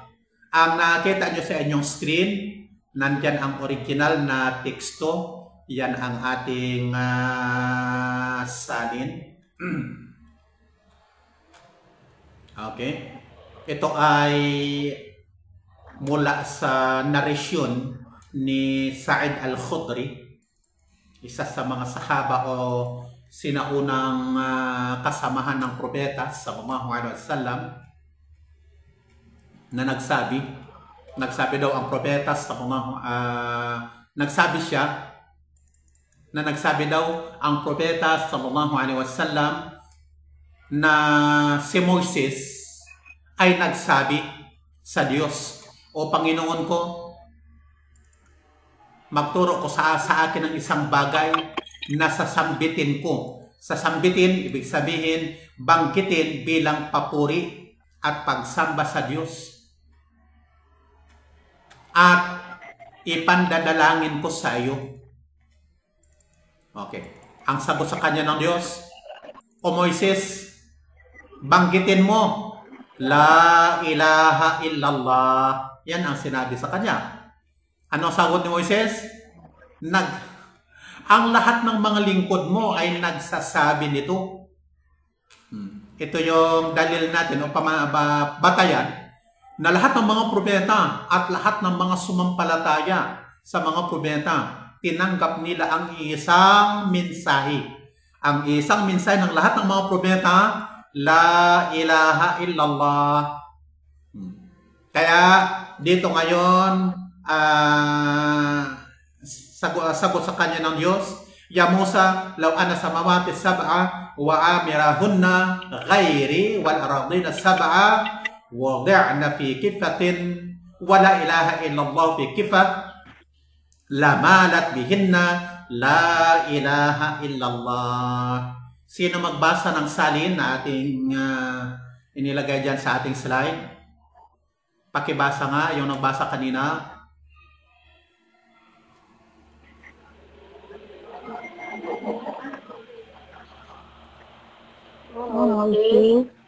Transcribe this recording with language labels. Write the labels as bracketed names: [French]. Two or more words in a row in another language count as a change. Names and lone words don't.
[Filipino] Ang nakita nyo sa inyong screen, nandyan ang original na teksto. Yan ang ating salin. Okay. Ito ay mula sa narasyon ni Sa'id al-Khudri, isa sa mga sahaba o sinaunang kasamahan ng propeta [Arabic] صلى الله عليه وسلم, [Filipino] na nagsabi daw ang propeta nagsabi daw ang propeta [Arabic] صلى الله عليه وسلم [Filipino] na si Moises ay nagsabi sa Diyos, "O Panginoon ko, magturo ko sa akin ng isang bagay na sasambitin ko." Sasambitin, ibig sabihin, banggitin bilang papuri at pagsamba sa Diyos. At ipandadalangin ko sa iyo. Okay. Ang sagot sa kanya ng Diyos, "O Moises, banggitin mo, [Arabic] لا إله إلا الله." [Filipino] Yan ang sinabi sa kanya. Ano ang sagot ni Moises? Ang lahat ng mga lingkod mo ay nagsasabi nito. Ito yung dalil natin o batayan na lahat ng mga propeta at lahat ng mga sumampalataya sa mga propeta, tinanggap nila ang isang mensahe. Ang isang mensahe ng lahat ng mga propeta, [Arabic] لا إله إلا الله. [Filipino] Kaya dito ngayon, sagot sa kanya ng Diyos, [Arabic] "يا موسى، لو أن السماوات السبع وعامرهن غيري والأرضين السبع وضعن في كفة ولا إله إلا الله في كفة لمالت بهن لا إله إلا الله." [Filipino] Sino magbasa ng salin na ating inilagay dyan sa ating slide? Pakibasa nga yung nagbasa kanina. Okay.